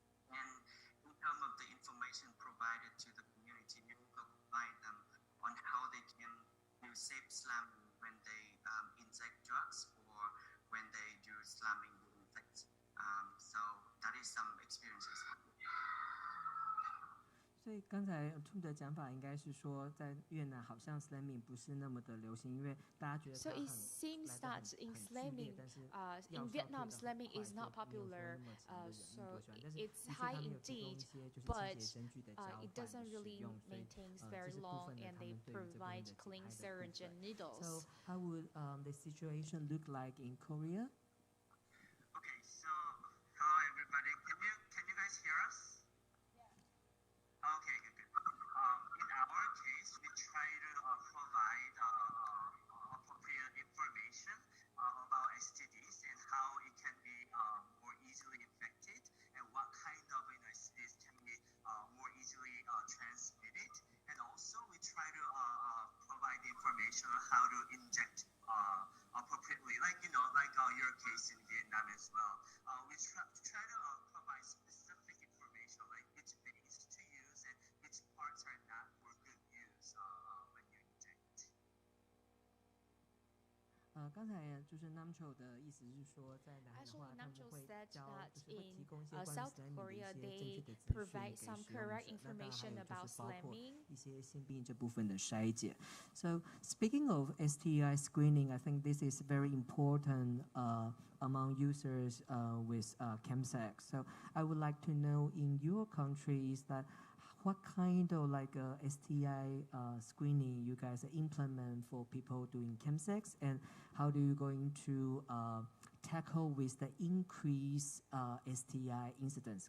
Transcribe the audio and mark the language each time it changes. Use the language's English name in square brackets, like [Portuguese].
[English] And in terms of the information provided to the community, we also provide them on how they can do safe slamming when they inject drugs or when they do slamming during sex. So that is some experiences. [Chinese] 所以刚才 Tung 的讲法应该是说，在越南好像 slamming 不是那么的流行，因为大家觉得它 [English] So it seems that in slamming, in Vietnam, slamming is not popular. So it's high indeed, but it doesn't really maintain very long, and they provide clean syringe and needles. So how would the situation look like in Korea? Okay, so hello everybody. Can you guys hear us? Okay, good. In our case, we try to provide appropriate information about STDs and how it can be more easily infected and what kind of STDs can be more easily transmitted. And also, we try to provide information on how to inject appropriately, like your case in Vietnam as well. We try to provide specific information, like which bases to use and which parts are not for good use when you inject. [Chinese] 刚才就是 Nam Cho 的意思是说，在南韩的话，他们会教，就是会提供一些关于 slamming 的一些正确的资讯给使用者。那当然还有就是包括一些性病这部分的筛检。 [English] So speaking of STI screening, I think this is very important among users with Chemsex. So I would like to know in your country is that what kind of like STI screening you guys implement for people doing Chemsex, and how do you going to tackle with the increased STI incidence?